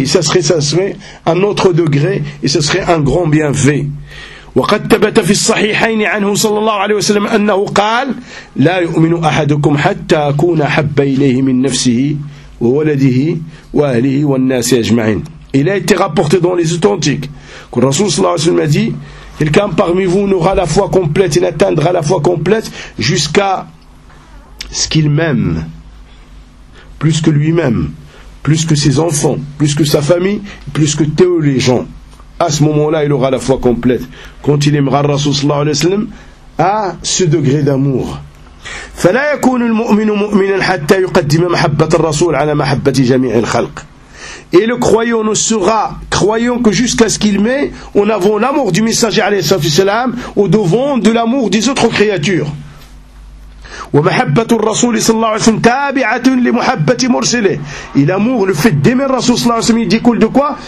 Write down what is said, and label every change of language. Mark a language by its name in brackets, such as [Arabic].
[French] Et ça serait un autre degré et ce serait un grand bienfait. [Arabic] وقد ثبت في الصحيحين عنه صلى الله عليه وسلم أنه قال لا يؤمن أحدكم حتى أكون أحب إليه من نفسه وولده وأهله والناس أجمعين. [French] Il a été rapporté dans les authentiques que le Rasoul [Arabic] صلى الله عليه وسلم [French] a dit, quelqu'un parmi vous n'aura la foi complète et n'atteindra la foi complète jusqu'à ce qu'il m'aime plus que lui-même, plus que ses enfants, plus que sa famille, plus que tous les gens. À ce moment-là, il aura la foi complète. Quand il aimera le Rasoul sallallahu alayhi wa sallam, à ce degré d'amour. [Arabic] فَلَا يَكُونُ الْمُؤْمِنُ مُؤْمِنًا حَتَّى يُقَدِّمَ مَحَبَّةَ الرَّسُولِ عَلَى مَحَبَّةِ جَمِيعِ الْخَلْقِ. [French] Et le croyant ne sera croyant que jusqu'à ce qu'il met en avant l'amour du messager alayhi wa sallam au devant de l'amour des autres créatures. [Arabic] ومحبة الرسول صلى الله عليه وسلم تابعة لمحبة مرسله. [French] Il amour le fait d'aimer [Arabic] الرسول صلى الله عليه وسلم [French] découle de quoi?